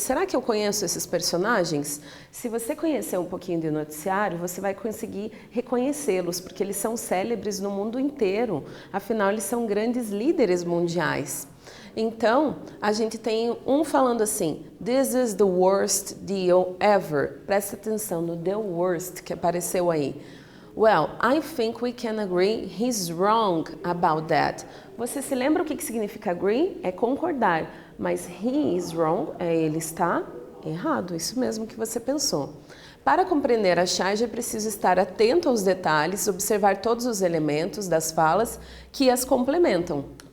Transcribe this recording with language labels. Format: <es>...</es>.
<pt>Será que eu conheço esses personagens? Se você conhecer um pouquinho de noticiário, você vai conseguir reconhecê-los, porque eles são célebres no mundo inteiro. Afinal, eles são grandes líderes mundiais. Então, a gente tem um falando assim,</pt> <en>"This is the worst deal ever."</en> <pt>Presta atenção no "the worst" que apareceu aí.</pt> <en>Well, I think we can agree he's wrong about that.</en> <pt>Você se lembra o que significa agree? É concordar. Mas he is wrong, ele está errado. Isso mesmo que você pensou. Para compreender a charge é preciso estar atento aos detalhes, observar todos os elementos das falas que as complementam.</pt>